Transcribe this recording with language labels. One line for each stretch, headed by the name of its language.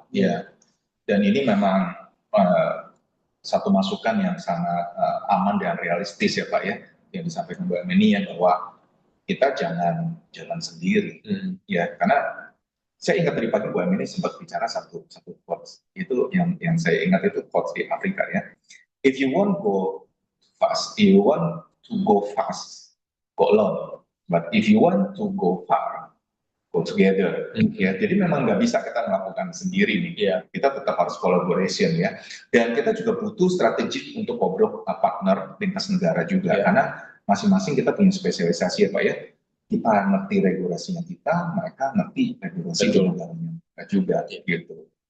Indonesian: Ya, dan ini memang satu masukan yang sangat aman dan realistis ya Pak ya, yang disampaikan Bu Ameni ya, bahwa kita jangan jalan sendiri ya, karena saya ingat tadi pagi Bu Ameni sempat bicara satu quotes, itu yang saya ingat itu quotes di Afrika ya.
English: If you want go fast, if you want to go fast, go alone. But if you want to go far, go together.
Indonesian: Ya, jadi memang nggak bisa kita melakukan sendiri nih.
English: Yeah.
Indonesian: Kita tetap harus collaboration ya. Dan kita juga butuh strategi untuk ngobrol partner lintas negara juga, karena masing-masing kita punya spesialisasi ya Pak ya. Kita ngerti regulasinya kita, mereka ngerti regulasi di negaranya mereka juga gitu.